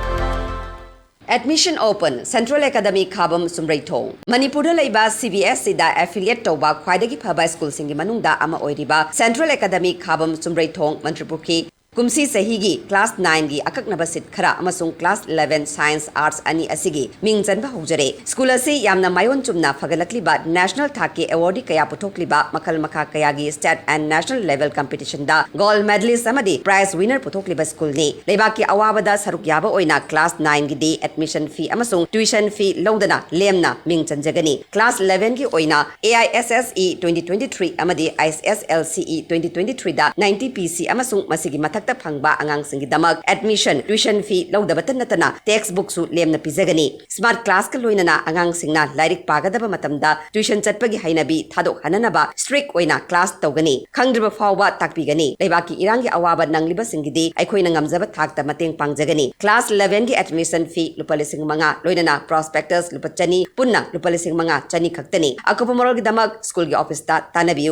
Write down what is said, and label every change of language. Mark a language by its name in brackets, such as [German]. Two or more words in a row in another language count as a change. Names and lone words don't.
[English] Admission open [Manipuri] Central Academy Khabam Sumraithong Manipur leiba CBS da affiliate toba khwaidagi phaba school singi manungda ama oiriba Central Academy Khabam Sumraithong Manipur Kumsi Sahigi Class 9 gi akaknaba sit khara amasung Class 11 Science Arts ani asigi ming chanba hojare School asi yamna mayon chumna fagalakliba National Thaki award kaya puthokliba makhal makha kaya gi [English] state and national level competition [Manipuri] da [English] gold medalist [Manipuri] amadi [English] prize winner [Manipuri] puthokliba school ni leiba ki awabada saruk yaba oina Class 9 gi de [English] admission fee [Manipuri] amasung [English] tuition fee [Manipuri] lodana lemna ming chanjagani Class 11 gi oina AISSE 2023 amadi ISSLCE 2023 da 90 PC amasung masigi mathak phangba angang singi damak [English] admission tuition fee [Manipuri] lodabatan natana textbook su lemna pizagani [English] smart class [Manipuri] ka loinana angang singna lairik pagadaba matamda tuition chatpagi hainabi thadok hananaba strict oina class tawgani khangdriba fawba takpigani leibaki irangi awaba nangliba singidi aikhoina ngamjaba thakta mateng pangjagani Class 11 gi [English] admission fee [Manipuri] lupalising manga loinana prospectus lupachani punna lupalising manga chani khaktani akopamorol gi damak school gi office ta tanabiu